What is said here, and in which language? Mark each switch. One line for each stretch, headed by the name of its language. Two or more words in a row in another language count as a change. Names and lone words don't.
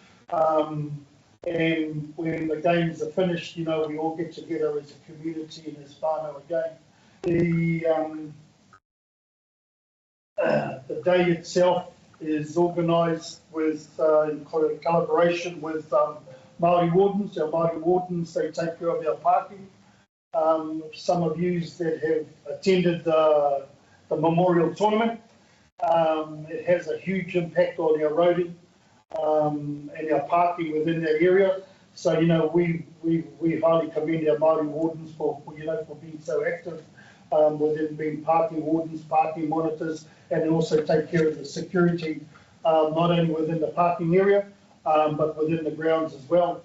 English: And when the games are finished, we all get together as a community and as whānau again. The day itself is organised with in collaboration with Māori wardens. Our Māori wardens, they take care of our parking. Some of you that have attended the memorial tournament, it has a huge impact on our roading and our parking within that area. So we highly commend our Māori wardens for being so active within being parking wardens, parking monitors, and also take care of the security not only within the parking area but within the grounds as well.